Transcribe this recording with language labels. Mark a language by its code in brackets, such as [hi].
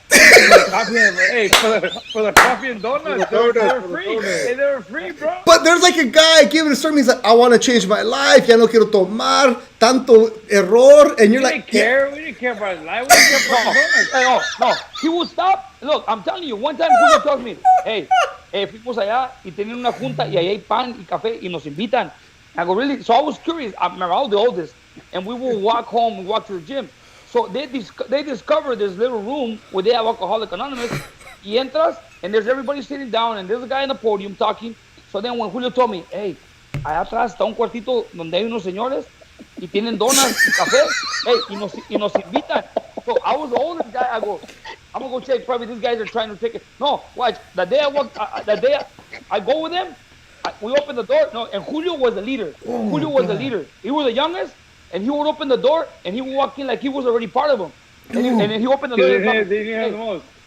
[en] Hey, for the coffee and donuts, they were free. Hey, they were free, bro. But there's like a guy giving a sermon. He's like, I want to change my life. [es] Ya no quiero tomar tanto error. [en] And you're We like, didn't care. We didn't care about his life. We didn't care about his donuts. No. He would stop. Look, I'm telling you, one time Julio tells me, [es] hey, fuimos allá y tenían una junta y ahí hay pan y café y nos invitan. [en] I go, really? So I was curious. I remember I was the oldest. And we will walk home and walk to the gym. So they discovered this little room where they have Alcoholic Anonymous. [es] Y entras, [en] and there's everybody sitting down, and there's a guy on the podium talking. So then when Julio told me, hey, [es] allá atrás está un cuartito donde hay unos señores y tienen donas y café, hey, y nos invitan. [en] So I was the oldest guy. I go, I'm gonna go check. Probably these guys are trying to take it. No, watch. The day I go with them, we open the door. No, and Julio was the leader. Julio was the leader. He was the youngest. And he would open the door, and he would walk in like he was already part of them. And then he opened the door.